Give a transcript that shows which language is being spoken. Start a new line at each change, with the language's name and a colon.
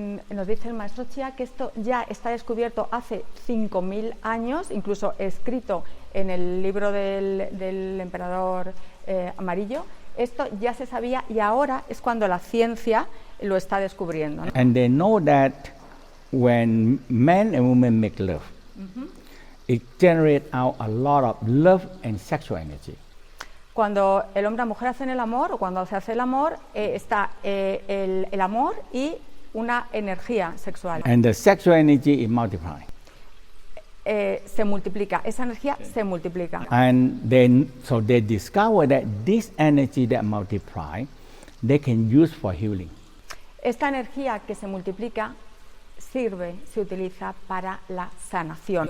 Spanish: Nos dice el maestro Chia que esto ya está descubierto hace 5.000 años, incluso escrito en el libro del emperador amarillo. Esto ya se sabía y ahora es cuando la ciencia lo está descubriendo, ¿no?
English: And they know that when men and women make love, it generates out a lot of love and sexual energy.
Spanish: Cuando el hombre y la mujer hacen el amor, o cuando se hace el amor, está el amor y una energía sexual.
English: And the sexual energy is multiplying.
Spanish: Se multiplica, esa energía se multiplica.
English: And then, so they discover that this energy that multiply, they can use for healing.
Spanish: Esta energía que se multiplica se utiliza para la sanación.